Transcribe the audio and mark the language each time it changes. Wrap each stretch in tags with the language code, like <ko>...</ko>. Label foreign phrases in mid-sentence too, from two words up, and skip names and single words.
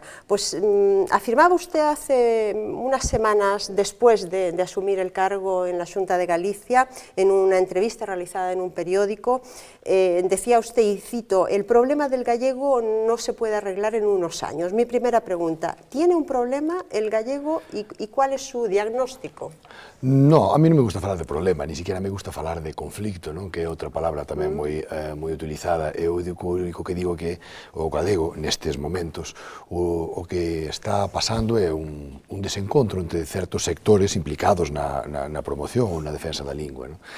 <es>Pues afirmaba usted hace unas semanas, después de asumir el cargo en la Xunta de Galicia, en una entrevista realizada en un periódico, decía usted, y cito, el problema del gallego no se puede arreglar en unos años. Mi primera pregunta, ¿tiene un problema el gallego y cuál es su diagnóstico? No,</es> <gl>a mí non me gusta falar de problema,</gl> <es>ni siquiera</es> <gl>me gusta falar de conflicto, non? Que é outra palabra tamén moi utilizada. Eu o único que digo que o galego, nestes momentos, o que está pasando é un desencontro entre certos sectores implicados na promoción ou na defensa da lingua.</gl>